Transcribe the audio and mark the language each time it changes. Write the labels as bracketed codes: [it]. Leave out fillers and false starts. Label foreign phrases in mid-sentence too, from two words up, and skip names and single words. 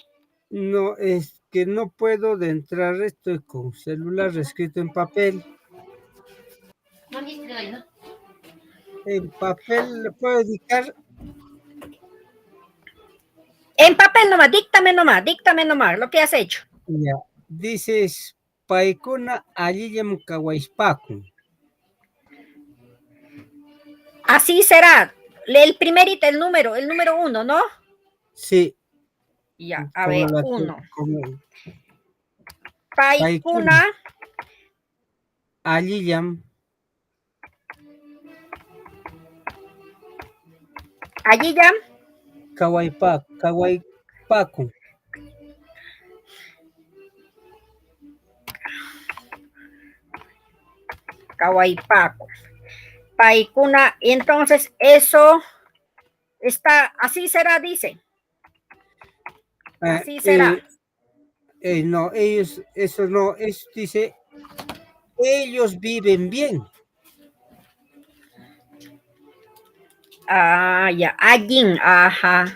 [es] No, es que no puedo de entrar, estoy con celular escrito en papel. En papel le puedo dedicar. En papel nomás, díctame nomás lo que has hecho. Ya, dices, [qu] paikuna allillam kawaispaku. [es] Así será. Lee el primerito, el número 1, ¿no? Sí. Ya, a ver, 1. [qu] Paikuna Paikuna allillam allillam kawaipaku. Kawaipaku. Paikuna, [es] entonces eso está, así será, dice. Así será. No, ellos, eso no, es, dice, ellos viven bien. Ah, ya, allin, ajá.